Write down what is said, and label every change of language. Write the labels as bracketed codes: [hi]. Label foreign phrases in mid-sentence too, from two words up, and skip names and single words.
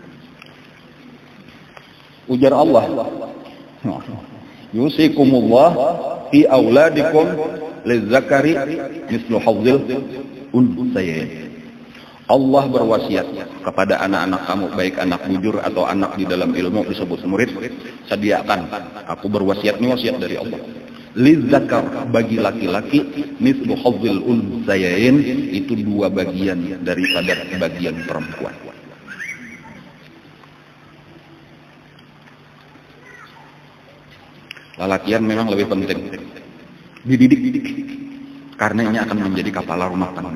[ar] Ujar Allah, يوصيكم الله في أولادكم للذكر مثل حظ الأنثيين. [id] Allah berwasiat kepada anak-anak kamu, baik anak bujur atau anak di dalam ilmu disebut murid, sediakan. Aku berwasiat, ini wasiat dari Allah. Lidzakar, bagi laki-laki, [ar] مثل حظ الأنثيين, [id] itu 2 bagian daripada bagian perempuan. Lalakian memang lebih penting dididik, karena ini akan menjadi kepala rumah tangga.